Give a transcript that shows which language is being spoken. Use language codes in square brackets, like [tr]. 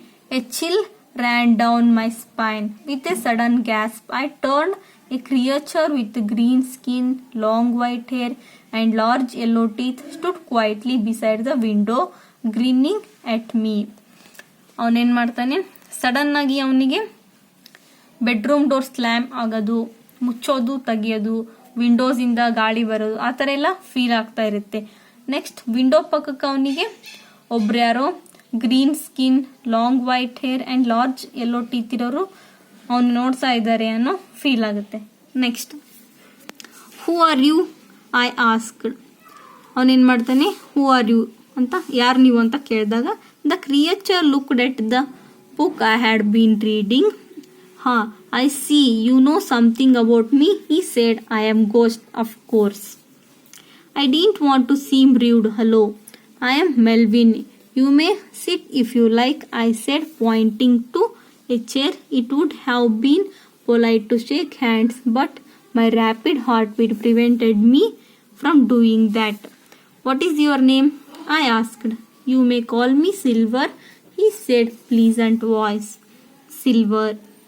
[en] A chill ran down my spine. With a sudden gasp, I turned. A creature with green skin, long white hair, and large yellow teeth stood quietly beside the window, grinning at me. [kn] ಅವನೇನು ಮಾಡ್ತಾನೆ, sudden ಆಗಿ ಅವನಿಗೆ bedroom door slam ಆಗೋದು, ಮುಚ್ಚೋದು ತೆಗಿಯೋದು, ವಿಂಡೋಸಿಂದ ಗಾಳಿ ಬರೋದು, ಆ ಥರ ಎಲ್ಲ ಫೀಲ್ ಆಗ್ತಾ ಇರುತ್ತೆ. ನೆಕ್ಸ್ಟ್ ವಿಂಡೋ ಪಕ್ಕಕ್ಕೆ ಅವನಿಗೆ ಒಬ್ರು ಯಾರೋ [en] green skin, long white hair and large yellow teeth [kn] ಇರೋರು ಅವನು ನೋಡ್ತಾ ಇದ್ದಾರೆ ಅನ್ನೋ ಫೀಲ್ ಆಗುತ್ತೆ. [en] Next who are you I asked. [kn] ಅವನೇನು ಮಾಡ್ತಾನೆ, ಹೂ ಆರ್ ಯು ಅಂತ, ಯಾರು ನೀವು ಅಂತ ಕೇಳಿದಾಗ [en] The creature looked at the book I had been reading. I see you know something about me, he said. I am ghost of course. I didn't want to seem rude. Hello, I am Melvin. You may sit if you like, I said, pointing to a chair. It would have been polite to shake hands, but my rapid heartbeat prevented me from doing that. What is your name? I asked. You may call me Silver, he said, pleasant voice. Silver.